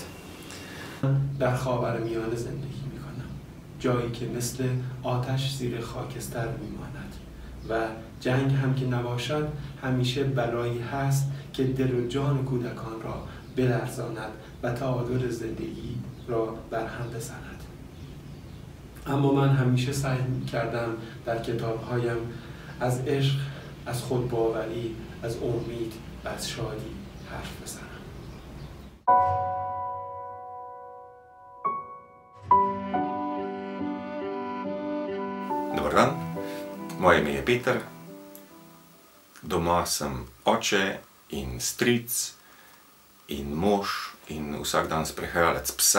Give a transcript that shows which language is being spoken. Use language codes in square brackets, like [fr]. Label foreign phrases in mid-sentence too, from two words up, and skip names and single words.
[fa] در خاورمیانه زندگی می‌کنم، جایی که مثل آتش زیر خاکستر می‌ماند و جنگ هم که نباشد همیشه بلایی هست که دل و جان کودکان را بلرزاند و تعادل زندگی را برهم بزند. اما من همیشه سعی کردم در کتاب‌هایم از عشق، از خودباوری، از امید و از شادی حرف بزنم. [hr] Dobar dan, moje ime je Peter, [sl] doma sem oče in stric in mož in vsak dan sprehajalec psa.